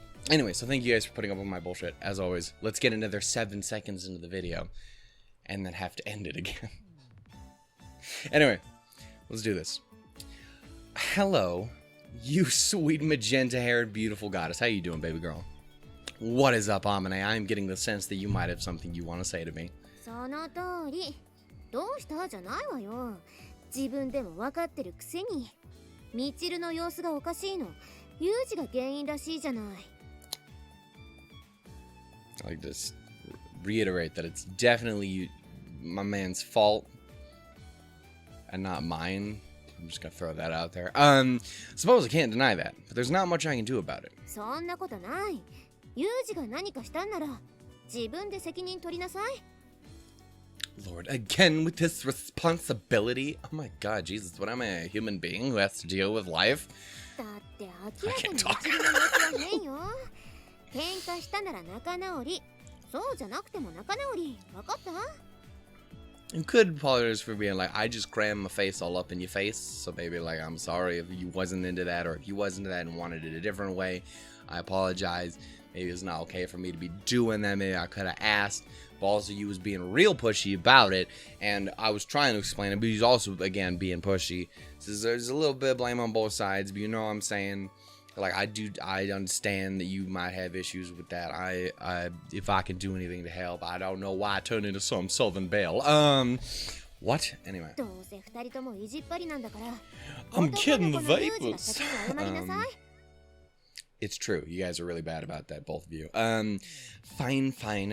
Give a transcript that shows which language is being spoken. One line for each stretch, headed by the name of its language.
English: Anyway, so thank you guys for putting up with my bullshit. As always, let's get another 7 seconds into the video and then have to end it again. Anyway, let's do this. Hello, you sweet magenta-haired beautiful goddess. How you doing, baby girl? What is up, Amane? I'm getting the sense that you might have something you want to say to me.
Japanese: その通り。どうしたじゃないわよ。自分でも分かってるくせに。ミチルの様子がおかしいの。ユージが原因らしいじゃない。
English: I like to reiterate that it's definitely my man's fault and not mine. I'm just gonna throw that out there. Suppose I can't deny that, but there's not much I can do about it.
Japanese: そんなことない。ユージが何かしたんなら自分で責任取りなさい。
English: Lord, again with this responsibility. Oh my God, Jesus, what am I, a human being who has to deal with life?
Japanese: だって明らかにミチルの様子は変よ。喧嘩したなら仲直り。そうじゃなくても仲直り。わかった？
English: You could apologize for being like, I just crammed my face all up in your face. So maybe like, I'm sorry if you wasn't into that, or if you wasn't into that and wanted it a different way. I apologize. Maybe it's not okay for me to be doing that. Maybe I could have asked. But also, you was being real pushy about it. And I was trying to explain it, but he's also, again, being pushy. So there's a little bit of blame on both sides. But you know what I'm saying? Like, I understand that you might have issues with that. If I can do anything to help, I don't know why I turned into some Southern Belle. What? Anyway.
Japanese: どうせ二人とも意地っ張りなんだから。
English: I'm getting the
Japanese: 男の子のユージが
English: vapors.
Japanese: 先に謝りなさい。
English: It's true. You guys are really bad about that, both of you. Fine.